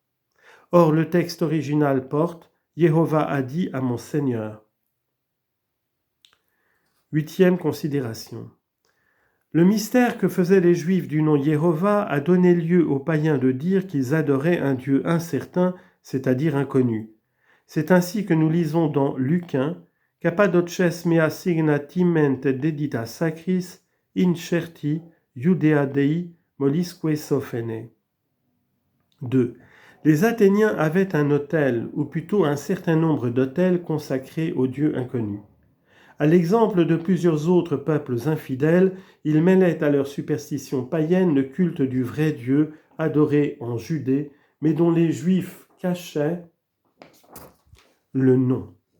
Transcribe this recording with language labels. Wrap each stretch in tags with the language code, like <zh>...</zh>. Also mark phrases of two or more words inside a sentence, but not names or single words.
<fr>Or, le texte original porte « Jéhovah a dit à mon Seigneur ». 8e considération. Le mystère que faisaient les Juifs du nom Jéhovah a donné lieu aux païens de dire qu'ils adoraient un Dieu incertain, c'est-à-dire inconnu. C'est ainsi que nous lisons dans Luc 1, «</fr> <la>Cappadoces mea signa timent dedita sacris, incerti, Judea Dei, molisque sophene ».</la> <fr>2. Les Athéniens avaient un autel, ou plutôt un certain nombre d'autels consacrés au Dieu inconnu. À l'exemple de plusieurs autres peuples infidèles, ils mêlaient à leur superstition païenne le culte du vrai Dieu, adoré en Judée, mais dont les Juifs cachaient le nom.</fr>